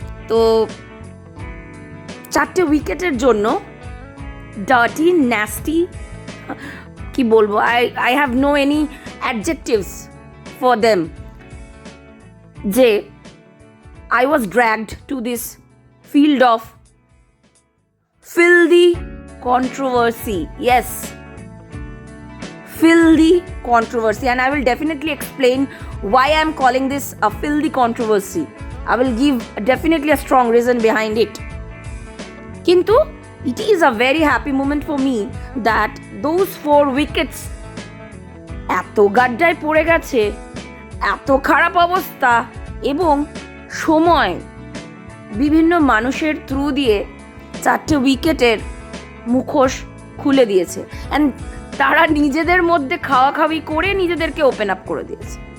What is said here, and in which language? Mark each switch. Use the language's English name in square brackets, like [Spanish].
[Bangla] তো 4টে উইকেটের জন্য ডার্টি, ন্যাস্টি, কি বলবো, [English] I have no any adjectives for them, যে I was dragged to this field of filthy controversy. Yes, filthy controversy, and I will definitely explain why I am calling this a filthy controversy. I will give definitely a strong reason behind it. Kintu it is a very happy moment for me that those 4 wickets [Bangla] এত গাড্ডায় পড়ে গেছে, এত খারাপ অবস্থা, এবং সময় বিভিন্ন মানুষের থ্রু দিয়ে 4টে উইকেটের মুখোশ খুলে দিয়েছে, অ্যান্ড তারা নিজেদের মধ্যে খাওয়াখাওয়ি করে নিজেদেরকে ওপেন আপ করে দিয়েছে।